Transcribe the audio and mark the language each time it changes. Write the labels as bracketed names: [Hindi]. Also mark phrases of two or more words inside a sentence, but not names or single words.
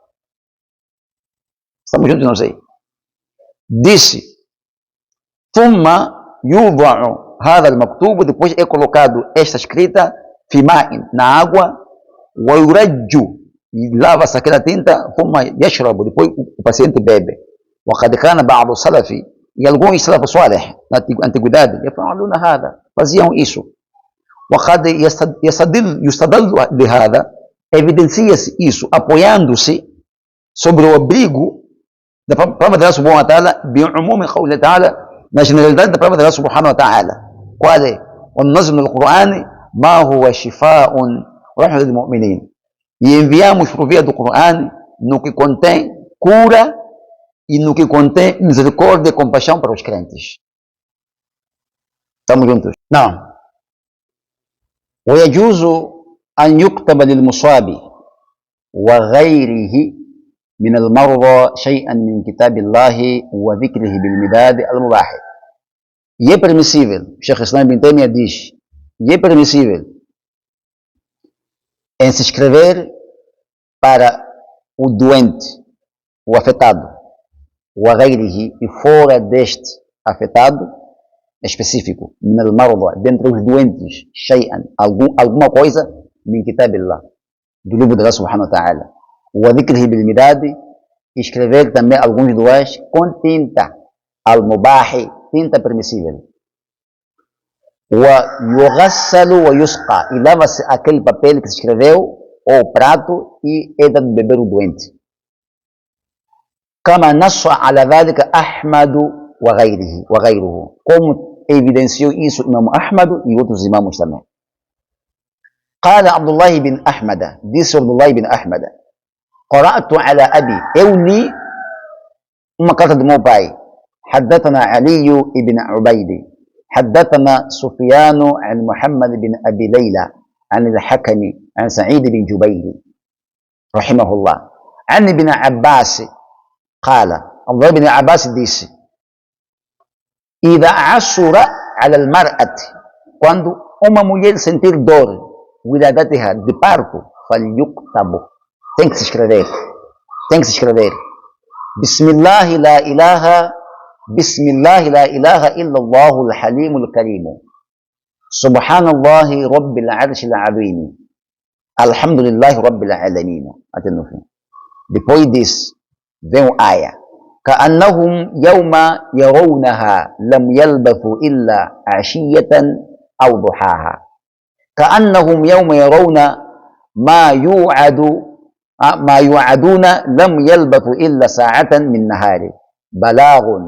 [Portuguese] Estamos juntos, não sei. Disse, [Arabic] ثم يوضع هذا المكتوب, [Portuguese] depois é colocado esta escrita, [Arabic] في ماء, [Portuguese] na água, ويرج, e lava-se aquela tinta, [Arabic] ثم يشرب, [Portuguese] depois o paciente bebe. [Arabic] وقد كان بعض السلف, [Portuguese] e alguns [Arabic] السلف الصالح [Portuguese] na antiguidade, [Arabic] يفعلون هذا, [Portuguese] faziam isso. [Arabic] وقد يستدل لهذا, [Portuguese] evidencia-se isso, apoiando-se sobre o abrigo da palavra de Allah [Arabic] سبحانه وتعالى, بعموم قوله تعالى, [Portuguese] na generalidade da palavra de Allah [Arabic] سبحانه وتعالى. [Portuguese] Qual é? [Arabic] وننزل من القرآن ما هو شفاء ورحمة للمؤمنين, [Portuguese] e enviamos por via do Coran no que contém cura e no que contém misericórdia e compaixão para os crentes. Estamos juntos? Não. [Arabic] ويجوز أن يكتب للمصاب وغيره من المرضى شيئا من كتاب الله وذكره بالمداد المباح. [Portuguese] E é permissível, Sheikh Islam Ibn Taymiyyah diz, e é permissível em se escrever para o doente, o afetado, وغيره, e fora deste afetado específico, من المرضى, dentre os doentes, شيئا, alguma coisa, من كتاب الله, do livro de Allah [Arabic] سبحانه وتعالى, وذكره بالمداد, [Portuguese] escrever também alguns duas com tinta, al-mubah, tinta permissível. [Arabic] ويغسل ويسقى, [Portuguese] e lava-se aquele papel que se escreveu, ou o prato, e é dado de beber o doente. [Arabic] كما نص على ذلك أحمد وغيره, [Portuguese] como evidenciou isso Imam Ahmad e outros imãos também. [Arabic] قال عبد الله بن أحمد, disse عبد الله بن أحمد, قرأت على أبي, [Portuguese] eu li uma carta do meu pai, [Arabic] حدثنا علي بن عبيد, حدثنا سفيان عن محمد بن أبي ليلى عن الحكم عن سعيد بن جبير رحمه الله عن ابن عباس قال, الله بن عباس disse, إذا عسر على المرأة, [Portuguese] quando uma mulher sentir dor, ولادتها, de parto, فليكتب, tem que se escrever, [Arabic] بسم الله لا إله إلا الله الحليم الكريم, سبحان الله رب العرش العظيم, الحمد لله رب العالمين. [Portuguese] Até no fim. Depois disso, vem o aya, [Arabic] كأنهم يوم يرونها لم يلبثوا إلا عشية أو ضحاها كأنهم يوم يرون ما يوعد ما يوعدون لم يلبثوا إلا ساعة من نهار بلاغ